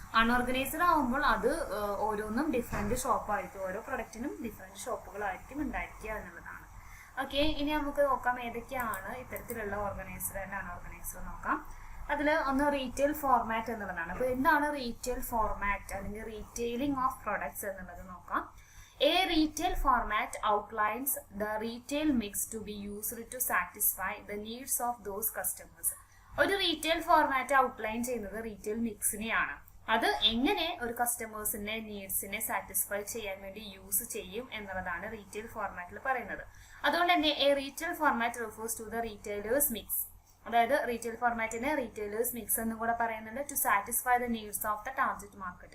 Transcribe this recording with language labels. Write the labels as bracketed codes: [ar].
[ml] Unorganised ആവുമ്പോൾ അത് ഓരോന്നും ഡിഫറെന്റ് ഷോപ്പായിരിക്കും, ഓരോ പ്രൊഡക്റ്റിനും ഡിഫറെന്റ് ഷോപ്പുകളായിരിക്കും ഉണ്ടായിരിക്കുക എന്നുള്ളതാണ്. ഓക്കെ, ഇനി നമുക്ക് നോക്കാം ഏതൊക്കെയാണ് ഇത്തരത്തിലുള്ള ഓർഗനൈസ്ഡ് ആൻഡ് അൺഓർഗനൈസ്ഡ് നോക്കാം. അതിൽ ഒന്ന് റീറ്റെയിൽ ഫോർമാറ്റ് എന്നുള്ളതാണ്. അപ്പോൾ എന്താണ് റീറ്റെയിൽ ഫോർമാറ്റ് അല്ലെങ്കിൽ റീറ്റെയിലിംഗ് ഓഫ് പ്രൊഡക്ട്സ് എന്നുള്ളത് നോക്കാം. [en] A retail format outlines the retail mix to be used to satisfy the needs of those customers. [ml] ഒരു റീറ്റെയിൽ ഫോർമാറ്റ് ഔട്ട്ലൈൻ ചെയ്യുന്നത് റീറ്റെയിൽ മിക്സിനെയാണ്. അത് എങ്ങനെ ഒരു കസ്റ്റമേഴ്സിന്റെ നീഡ്സിനെ സാറ്റിസ്ഫൈ ചെയ്യാൻ വേണ്ടി യൂസ് ചെയ്യും എന്നുള്ളതാണ് റീറ്റെയിൽ ഫോർമാറ്റിൽ പറയുന്നത്. അതുകൊണ്ട് തന്നെ [en] A retail format refers to the retailers mix. [ml] അതായത് റീറ്റെയിൽ ഫോർമാറ്റിനെ റീറ്റെയിലേഴ്സ് മിക്സ് എന്നും കൂടെ പറയുന്നുണ്ട്. [en] To satisfy the needs of the target market.